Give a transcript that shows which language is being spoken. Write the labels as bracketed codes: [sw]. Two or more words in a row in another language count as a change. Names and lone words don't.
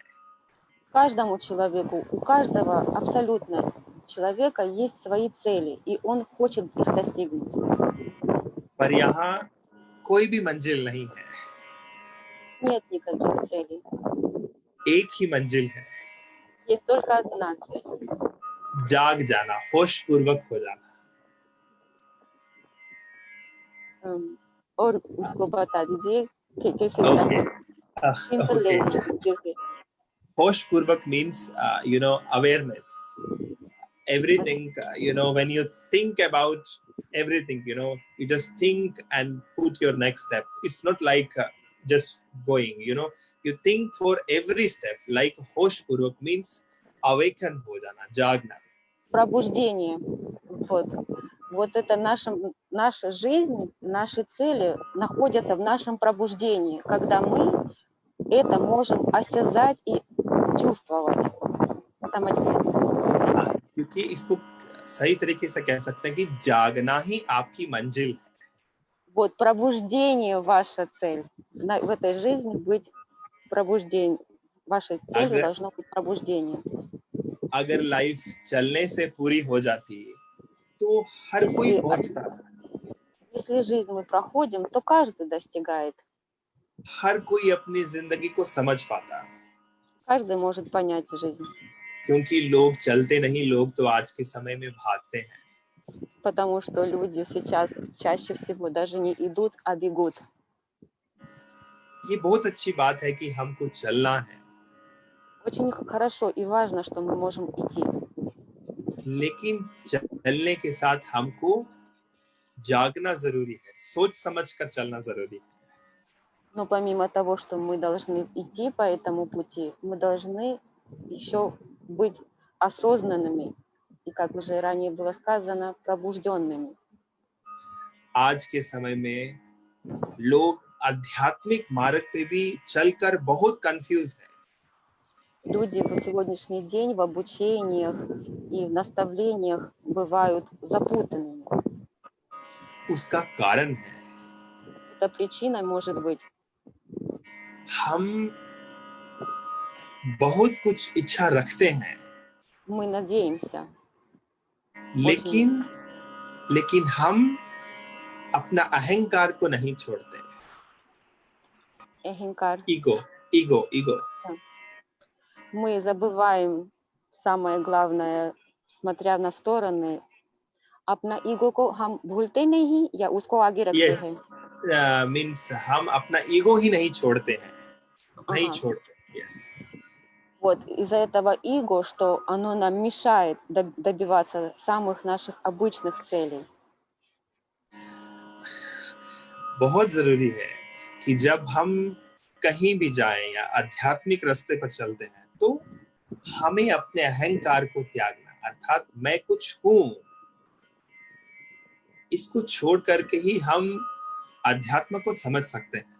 [ru] Каждому человеку, у каждого абсолютно человека есть свои цели, и он хочет их достигнуть. [hi] पर यहाँ कोई भी मंजिल नहीं है, [ru] Нет никаких целей. [hi] एक ही मंजिल है, [ru] Есть только одна цель. [hi] जाग जाना, होश पूर्वक हो जाना. और उसको बता दीजिए कि कैसे [en] Okay. simple Okay. [hi] language जैसे. होश पूर्वक [en] means awareness. Everything, when you think about everything, you just think and put your next step. It's not like just going, you think for every step. Like [hi] होश पूर्वक [en] means awaken [hi] हो जाना, जागना. [ru] Пробуждение. Вот. Вот это наша жизнь, наши цели находятся в нашем пробуждении, когда мы это можем осязать и чувствовать. [hi] समझ गए? हाँ, क्योंकि इसको सही तरीके से कह सकते हैं कि जागना ही आपकी मंजिल है। [ru] Вот пробуждение ваша цель. В этой жизни быть пробуждение. Вашей целью [hi] अगर [ru] должно быть пробуждение. [hi] अगर लाइफ चलने से पूरी हो जाती तो हर कोई [ru] Если, [hi] पहुंचता, [ru] если жизнь мы проходим, то каждый достигает. [hi] हर कोई अपनी जिंदगी को समझ पाता, [ru] Каждый может понять жизнь. [hi] क्योंकि लोग चलते नहीं, लोग तो आज के समय में भागते हैं। [ru] Потому что люди сейчас чаще всего даже не идут, а бегут. [hi] ये बहुत अच्छी बात है कि हमको चलना है, [ru] Очень хорошо и важно, что мы можем идти. [hi] लेकिन चलने के साथ हमको जागना जरूरी है, सोच समझ कर चलना जरूरी है। [ru] Но помимо того, что мы должны идти по этому пути, мы должны еще быть осознанными и, как уже ранее было сказано, пробужденными. [hi] आज के समय में लोग आध्यात्मिक मार्ग पे भी चलकर बहुत कंफ्यूज हैं। [ru] Люди в сегодняшний день в обучениях и в наставлениях бывают запутанными. [hi] उसका कारण है [ru] Эта причина может быть, [hi] हम बहुत कुछ इच्छा रखते हैं, [ru] мы надеемся, [hi] लेकिन हम अपना अहंकार को नहीं छोड़ते। Эхинкар, [en] ईगो [ru] мы забываем самое главное, смотря на стороны, [hi] अपना ईगो को हम भूलते नहीं या उसको आगे रखते [en] यस [hi] हैं. मीन्स हम अपना ईगो ही नहीं छोड़ते हैं, नहीं [ru] Ага. [hi] छोड़ते। यस [ru] Вот из-за этого иго, что оно нам мешает добиваться самых наших обычных целей. [hi] बहुत जरूरी है कि जब हम कहीं भी जाएं या आध्यात्मिक रास्ते पर चलते हैं तो हमें अपने अहंकार को त्यागना, अर्थात मैं कुछ हूं, इसको छोड़ करके ही हम अध्यात्म को समझ सकते हैं।